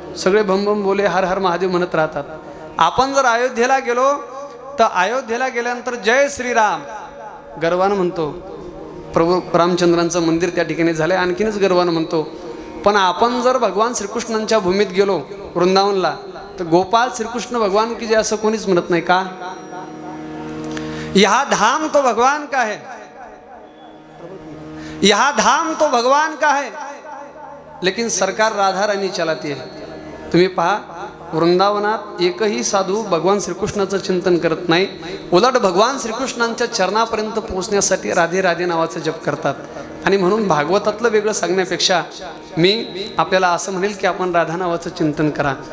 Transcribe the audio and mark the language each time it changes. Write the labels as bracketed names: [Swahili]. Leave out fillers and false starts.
[Marathi] सगळे भमभम बोले हर हर महादेव म्हणत राहतात. आपण जर अयोध्येला गेलो तर अयोध्येला गेल्यानंतर जय श्रीराम गर्वानं म्हणतो. प्रभू रामचंद्रांचं मंदिर त्या ठिकाणी झालं आणखीनच गर्वानं म्हणतो. पण आपण जर भगवान श्रीकृष्णांच्या भूमीत गेलो वृंदावनला तर गोपाल श्रीकृष्ण भगवान की जे असं कोणीच म्हणत नाही का. [Hindi] यहा धाम तो भगवान का है, यहा धाम तो भगवान का है, लेकिन सरकार राधा रानी चलाती है. [Marathi] तुम्ही पहा वृंदावनात एकही साधू भगवान श्रीकृष्णाचं चिंतन करत नाही. उलट भगवान श्रीकृष्णांच्या चरणापर्यंत पोहोचण्यासाठी राधे राधे नावाचा जप करतात. आणि म्हणून भागवतातलं वेगळं सांगण्यापेक्षा मी आपल्याला असं म्हणेल की आपण राधा नावाचं चिंतन करा.